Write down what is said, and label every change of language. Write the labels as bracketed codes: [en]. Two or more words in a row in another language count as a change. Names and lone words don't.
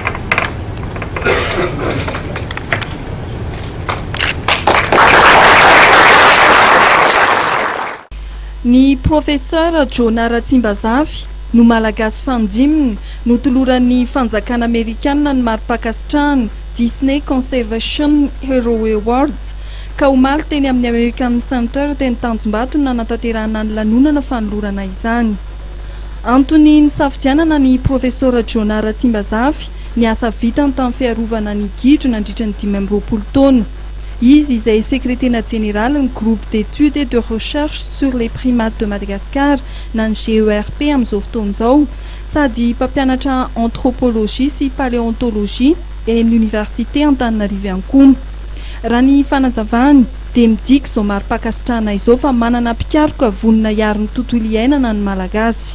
[mg] Ny Pr Jonah Ratsimbazafy no malagasy fandiminy notoloran'ny Fanjakana Amerikanina ny marim-pankasitrahana Disney Conservation Hero Awards ka omaly teny amin'ny American Center teny Tanjombato no nanatanterahana ny lanonana fanolorana izany. Antony ny safidianana ny Pr Jonah Ratsimbazafy ny asa vitany tamin'ny fiarovana ny gidro nandritra ny 20 taona. Izy izay [fr] secrétaire général du groupe d'études et de recherche sur les primates de Madagascar [mg] nan GERP amin'izao fotoana izao sady mpampianatra anthropologie sy paléontologie eny amin'ny université Antananarivo ihany koa. Raha ny fanazavany dia midika izao marim-pankasitrahana izao fa manana mpikaroka vonona hiaro ny tontolo iainana ny malagasy.